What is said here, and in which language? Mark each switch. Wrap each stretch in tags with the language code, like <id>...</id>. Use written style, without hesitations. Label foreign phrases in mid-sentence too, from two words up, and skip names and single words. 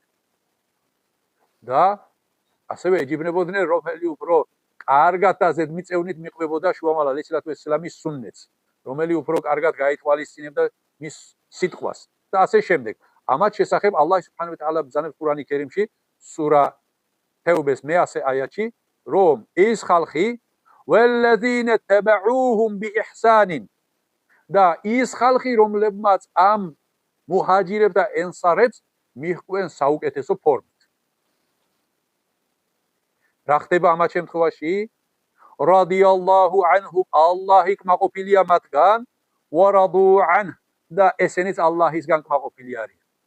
<ka>და ასევე ეჯიბრებოდნენ, რომელი უფრო კარგად და ზედმიწევნით მიყვებოდა შუამავალ</ka> <ar>عليه الصلاة والسلام</ar> <ka>სუნნეტს, რომელი უფრო კარგად გაითვალისწინებდა მის სიტყვას და ასე შემდეგ. ამათ შესახებ</ka> <ar>الله سبحانه وتعالى</ar> <ka>ბრძანებს ყურანი კერიმში, სურა თეუბეს მე-100 აიათში, რომ ის ხალხი</ka> <ar>وَالَّذِينَ تَبَعُوهُمْ بِإِحْسَانٍ</ar> <ka>და ის ხალხი, რომლებმაც ამ მუჰაჯირებს და ენსარებს მიჰყვენ საუკეთესო ფორმით. რა ხდება ამათ შემთხვევაში?</ka> <ar>رضي الله عنهم,</ar> <ka>ალლაჰი კმაყოფილია მათგან,</ka> <ar>ورضوا عنه</ar> <ka>და ესენიც ალლაჰისგან კმაყოფილი არიან.</ka>